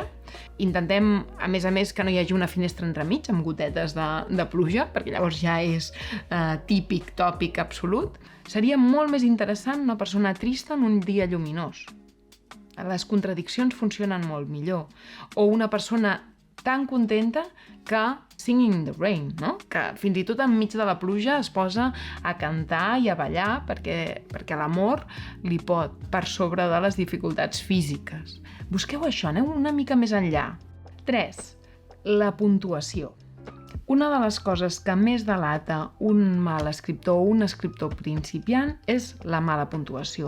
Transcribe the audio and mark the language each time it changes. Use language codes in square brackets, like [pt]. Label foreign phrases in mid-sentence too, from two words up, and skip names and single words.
[ca] Intentem, a més, que no hi hagi una finestra entremig amb gotetes de pluja, perquè llavors ja és típic, tòpic, absolut. Seria molt més interessant una persona trista en un dia lluminós. Les contradiccions funcionen molt millor. O una persona tan contenta que [en] singing in the rain, [ca] no? Que fins i tot enmig de la pluja es posa a cantar i a ballar perquè l'amor li pot per sobre de les dificultats físiques. Busqueu això, aneu una mica més enllà. 3. La puntuació. Una de les coses que més delata un mal escriptor o un escriptor principiant és la mala puntuació.